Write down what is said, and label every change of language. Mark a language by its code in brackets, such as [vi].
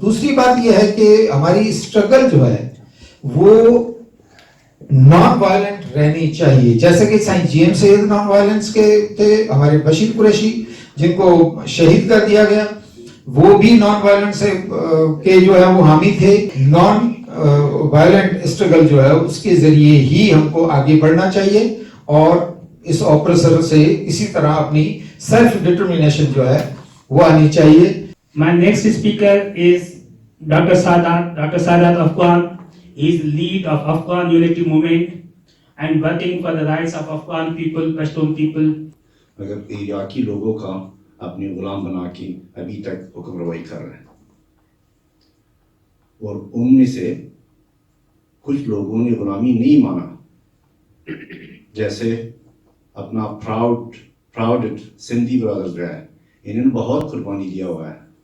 [hi] दूसरी बात यह है कि हमारी स्ट्रगल जो है वो नॉन वायलेंट रहनी चाहिए, जैसे कि Sai GM Syed non violence के थे, हमारे बशीर कुरैशी जिनको शहीद कर दिया गया वो भी नॉन वायलेंस से के जो है वो हामी थे। नॉन वायलेंट स्ट्रगल जो है उसके जरिए ही हमको आगे बढ़ना चाहिए और इस ऑपरेसर से इसी तरह अपनी सेल्फ डिटर्मिनेशन जो है वो आनी चाहिए। [en] My next speaker is Dr. Sadat Afghan. He is lead of Afghan Unity Movement and working for the rights of Afghan people, Pashtun people. [hi] मगर इराकी लोगों का अपने गुलाम बना के अभी तक हुक्मरवाई कर रहे हैं और उनमें से कुछ लोगों ने गुलामी नहीं माना, जैसे अपना [en] proud Sindhi brothers [hi] जो है इन्होंने बहुत कुर्बानी दिया हुआ है।